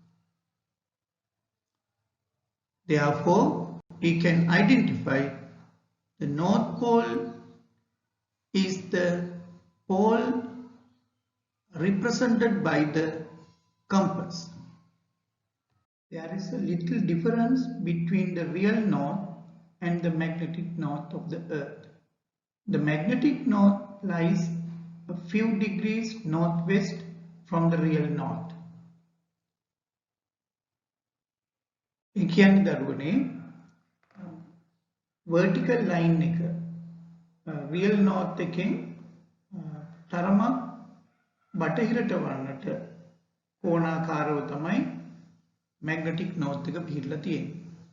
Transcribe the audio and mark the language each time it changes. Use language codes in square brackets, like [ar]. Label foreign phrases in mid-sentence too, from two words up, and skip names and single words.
[en] Therefore, we can identify the north pole is the pole represented by the compass. There is a little difference between the real north and the magnetic north of the Earth. The magnetic north lies a few degrees northwest from the real north. [si] ඒ කියන්නේ දරුවනේ [en] vertical line [si] එක [en] real north [si] එකෙන් තරමක් බටහිරට වන්නට කෝණාකාරව තමයි [en] magnetic north [si] එක පිහිටලා තියෙන්නේ.